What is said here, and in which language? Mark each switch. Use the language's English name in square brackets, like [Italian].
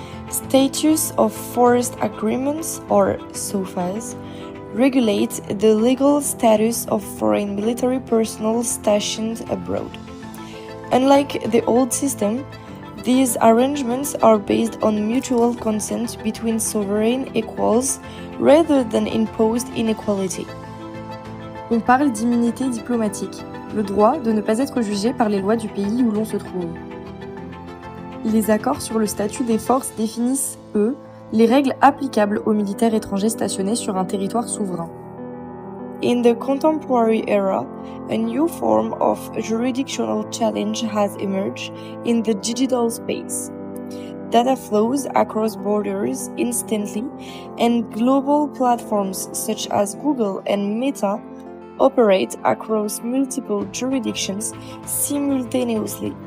[English] Status of Forced Agreements, or SOFAs, regulate the legal status of foreign military personnel stationed abroad. Unlike the old system, these arrangements are based on mutual consent between sovereign equals rather than imposed inequality. [French] On parle d'immunité diplomatique, le droit de ne pas être jugé par les lois du pays où l'on se trouve. Les accords sur le statut des forces définissent, eux, les règles applicables aux militaires étrangers stationnés sur un territoire souverain. [English] In the contemporary era, a new form of jurisdictional challenge has emerged in the digital space. Data flows across borders instantly, and global platforms such as Google and Meta operate across multiple jurisdictions simultaneously.